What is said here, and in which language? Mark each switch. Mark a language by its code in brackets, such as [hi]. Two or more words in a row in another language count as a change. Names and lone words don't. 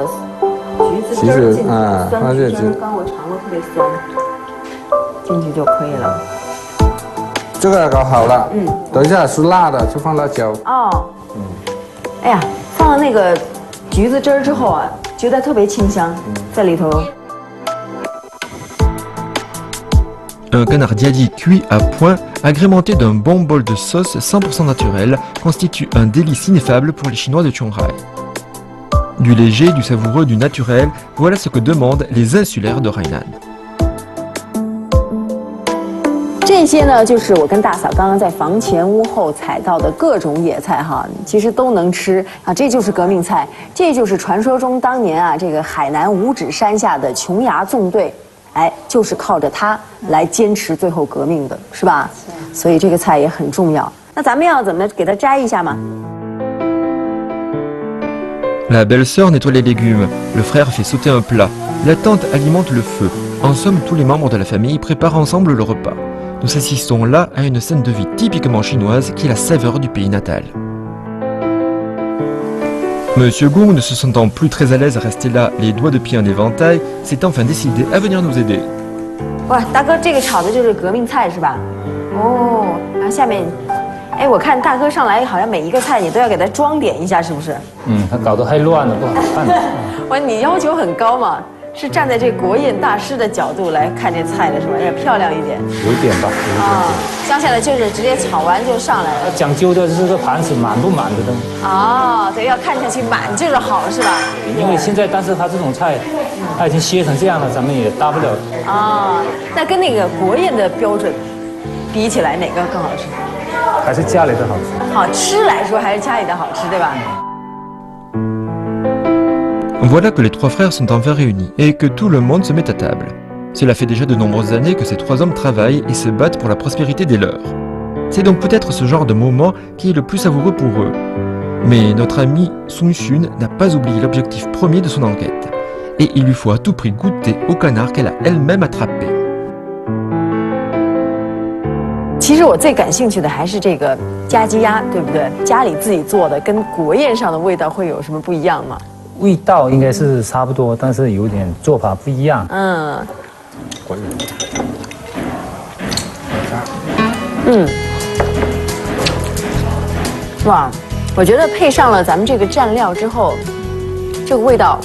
[zh] 橘子汁儿进去，酸橘汁，刚我尝过，特别酸，进去就可以了。这个搞好了，等一下是辣的，就放辣椒。哦，哎呀，放了那个橘子汁儿之后啊，觉得特别清香，在里头。 [fr] Un canardiadi cuit à point, agrémenté d'un bon bol de sauce 100% naturelle, constitue un délice ineffable pour les Chinois de Chiang Rai. Du léger, du savoureux, du naturel, voilà ce que demandent les insulaires de Hainan. [zh] 这些呢，就是我跟大嫂刚刚在房前屋后采到的各种野菜哈，其实都能吃啊。这就是革命菜，这就是传说中当年啊，这个海南五指山下的琼崖纵队，哎，就是靠着它来坚持最后革命的，是吧？所以这个菜也很重要。那咱们要怎么给它摘一下吗？ [fr] La belle-sœur nettoie les légumes, le frère fait sauter un plat, la tante alimente le feu. En somme, tous les membres de la famille préparent ensemble le repas. Nous assistons là à une scène de vie typiquement chinoise qui est la saveur du pays natal. Monsieur Gong, ne se sentant plus très à l'aise à rester là, les doigts de pied en éventail, s'est enfin décidé à venir nous aider. [zh] 哇，大哥，这个炒的就是革命菜是吧？哦，然后下面。哎，我看大哥上来，好像每一个菜你都要给他装点一下，是不是？他搞得太乱了，不好看。哇，你要求很高嘛？是站在这国宴大师的角度来看这菜的是吧？要漂亮一点。有点吧，有点。啊，乡下的就是直接炒完就上来了。讲究的是这个盘子满不满的东西。哦，对，要看下去满就是好，是吧？因为现在，但是它这种菜，它已经切成这样了，咱们也搭不了。啊，那跟那个国宴的标准比起来，哪个更好吃？还是家里的好吃。好吃来说，还是家里的好吃，对吧？ [fr] Voilà que les trois frères sont enfin réunis et que tout le monde se met à table. Cela fait déjà de nombreuses années que ces trois hommes travaillent et se battent pour la prospérité des leurs. C'est donc peut-être ce genre de moment qui est le plus savoureux pour eux. Mais notre ami Sun Xun n'a pas oublié l'objectif premier de son enquête. Et il lui faut à tout prix goûter au canard qu'elle a elle-même attrapé. [zh] 其实我最感兴趣的还是这个家鸡鸭，对不对？家里自己做的跟国宴上的味道会有什么不一样吗？味道应该是差不多，但是有点做法不一样。哇，我觉得配上了咱们这个蘸料之后，这个味道，